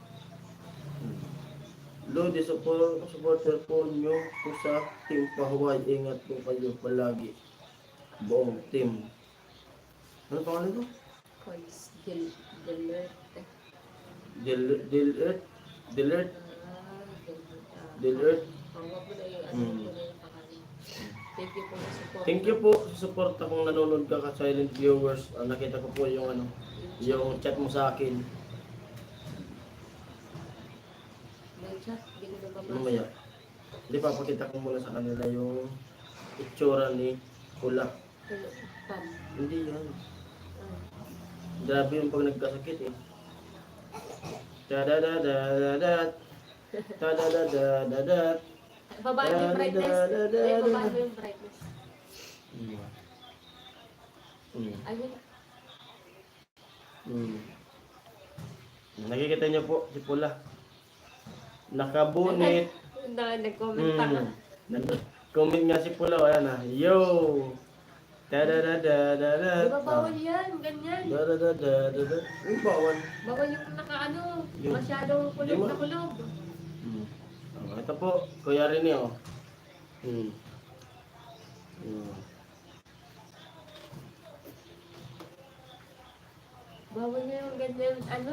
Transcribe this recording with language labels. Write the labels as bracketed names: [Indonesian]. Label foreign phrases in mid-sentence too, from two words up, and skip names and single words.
[Filipino] Lodi, supporter po nyo po sa Team Pahuway. Ingat po kayo palagi. Buong team. Ano pangalan to? Coins. Delerte. Dilert? Dilert? Ah, Dilert? Ang wag mo na yung ano, Mm. mo na yung pangalan. [English] Thank you [Filipino] po sa support. [English] Thank you [Filipino] po sa support kung nanonood ka silent viewers. Nakita ko po yung ano, yung chat mo sa akin. May chat, hindi ko nababasa. Mamaya. Hindi, papakita ko muna sa kanila yung itsura ni Pula. Hello, Pam. Hindi yan. Ah. Grabe yung pag nagkasakit eh. Da-da-da-da-da-da. Da-da-da-da-da-da. Babaan mo yung brightness. Ay, babaan mo yung brightness. Ayun. Nakikita niyo po si Pula. Nakabunit. Nag-comment pa ka. Comment nga si Pula. Ayan na. Yo! Da-da-da-da-da-da. Di ba bawal yan? Ganyan. Da-da-da-da-da-da. Ay, bawal. Bawal yung nakaano. Yung- Masyadong kulog Yung- na kulog. Ito po, Kuya Rene oh. Bawal na yung ganyan. Ano?